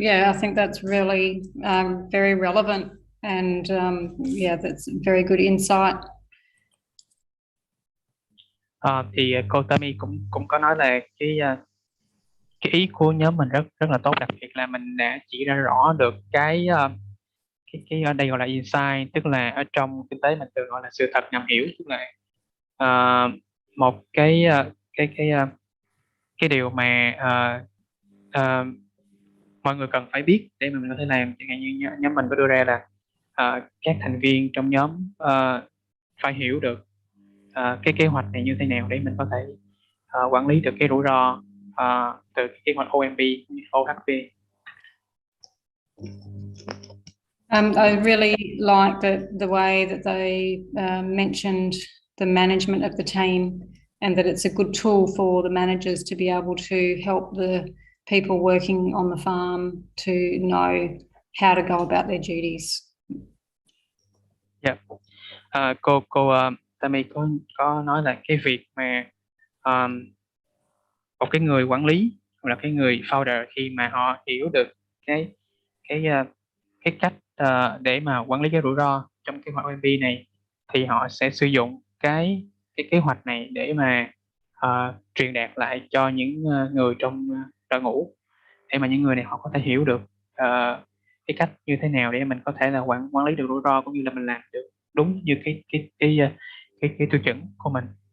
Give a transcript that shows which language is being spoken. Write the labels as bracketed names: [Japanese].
[English] Yeah, I think that's really very relevant, and that's very good insight. [Vietnamese] Thì cô Tammy cũng có nói là cái ý của nhóm mình rất là tốt, đặc biệt là mình đã chỉ ra rõ được cái ở đây gọi là insight, tức là ở trong kinh tế mình thường gọi là sự thật ngầm hiểu, tức là một cái điều mà mọi người cần phải biết để mà mình có thể làm. Chẳng hạn như nhóm mình có đưa ra là các thành viên trong nhóm phải hiểu được cái kế hoạch này như thế nào để mình có thể quản lý được cái rủi ro từ kế hoạch OMP, OHP. [English] I really like the way that they mentioned the management of the team, and that it's a good tool for the managers to be able to help the people working on the farm to know how to go about their duties. Yeah. [Vietnamese] Cô Tammy có nói là cái việc mà một cái người quản lý hoặc là cái người founder, khi mà họ hiểu được cái cách để mà quản lý cái rủi ro trong cái kế hoạch OMP này, thì họ sẽ sử dụng cái kế hoạch này để mà truyền đạt lại cho những người trong đội ngũ, để mà những người này họ có thể hiểu được cái cách như thế nào để mình có thể là quản lý được rủi ro, cũng như là mình làm được đúng như cái tiêu chuẩn của mình.